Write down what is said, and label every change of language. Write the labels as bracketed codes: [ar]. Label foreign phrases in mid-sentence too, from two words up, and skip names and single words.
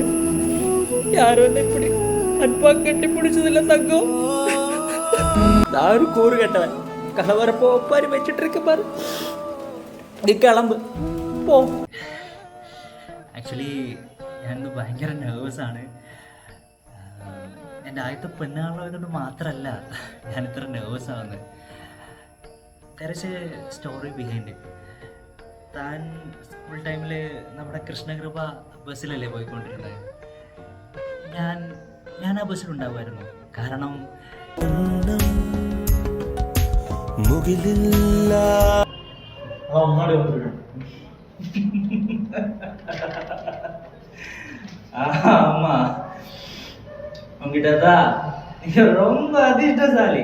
[ta] யாரும் வந்து இப்படி அன்பா கட்டி பிடிச்சதில்ல தங்கம். நான் ஒரு கூறு கட்டவன். கலவரப்போ ஒப்பாரி வச்சுட்டு இருக்க பாரு. நீ கிளம்பு போ. [ml] ആക്ച്വലി ഞാനിന്ന് ഭയങ്കര നെർവസാണ്. എൻ്റെ ആദ്യത്തെ പെണ്ണുകാണുള്ളതുകൊണ്ട് മാത്രമല്ല ഞാൻ ഇത്ര നെർവസ് ആവുന്നത്. [en] There is a story behind it. [ml] താൻ സ്കൂൾ ടൈമിൽ നമ്മുടെ കൃഷ്ണകൃപ ബസ്സിലല്ലേ പോയിക്കൊണ്ടിരുന്നത്. ഞാൻ ആ ബസ്സിലുണ്ടാവുമായിരുന്നു. [ta] കാരണം ஆமா உங்ககிட்ட நீங்க ரொம்ப அதிர்ஷ்டசாலி.